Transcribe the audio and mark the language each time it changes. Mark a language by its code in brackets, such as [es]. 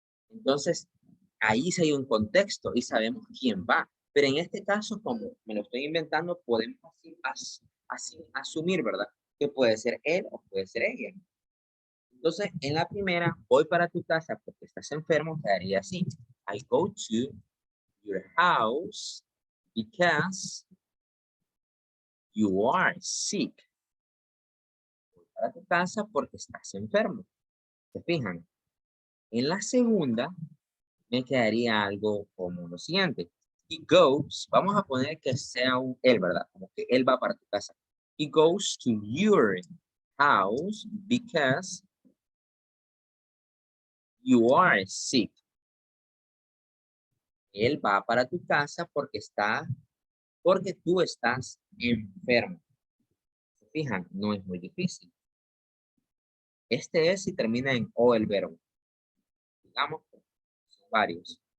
[es] Entonces, ahí sí hay un contexto y sabemos quién va. Pero en este caso, como me lo estoy inventando, podemos así asumir, ¿verdad? Que puede ser él o puede ser ella. Entonces, en la primera, voy para tu casa porque estás enfermo, quedaría así. [en] I go to your house because you are sick. [es] Voy para tu casa porque estás enfermo. ¿Se fijan? En la segunda, me quedaría algo como lo siguiente. [en] He goes, [es] vamos a poner que sea un él, ¿verdad? Como que él va para tu casa. [en] He goes to your house because you are sick. [es] Él va para tu casa porque tú estás enfermo. ¿Se fijan? No es muy difícil. Este es si termina en o el verbo. Digamos, son varios.